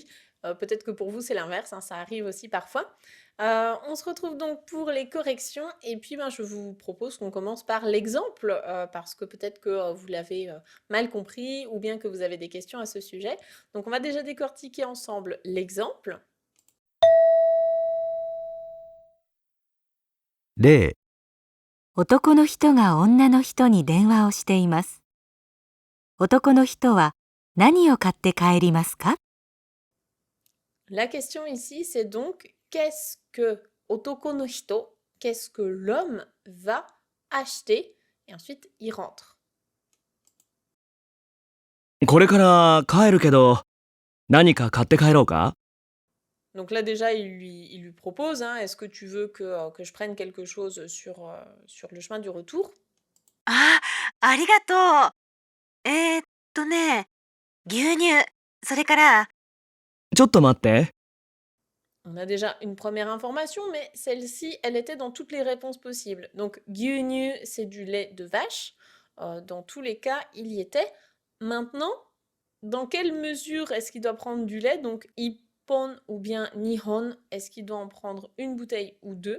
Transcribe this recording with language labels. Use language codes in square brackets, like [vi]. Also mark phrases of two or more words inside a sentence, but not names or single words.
[fr] Peut-être que pour vous, c'est l'inverse, hein, ça arrive aussi parfois. On se retrouve donc pour les corrections et puis ben, je vous propose qu'on commence par l'exemple parce que peut-être que vous l'avez mal compris ou bien que vous avez des questions à ce sujet. Donc on va déjà décortiquer ensemble l'exemple. [ja] 0、男の人が女の人に電話をしています。男の人は何を買って帰りますか？ [fr] La question ici, c'est donc qu'est-ce que [ja] 男の人, [fr] qu'est-ce que l'homme va acheter et ensuite il rentre. [ja] これから帰るけど、何か買って帰ろうか？ [fr] Donc là déjà il lui propose, hein, est-ce que tu veux que je prenne quelque chose sur le chemin du retour? [ja] あ、ありがとう。ね、牛乳、それから、ちょっと待って。 [fr] On a déjà une première information, mais celle-ci, elle était dans toutes les réponses possibles. Donc gyunyu, c'est du lait de vache. Dans tous les cas, il y était. Maintenant, dans quelle mesure est-ce qu'il doit prendre du lait? Donc ippon ou bien nihon, est-ce qu'il doit en prendre une bouteille ou deux?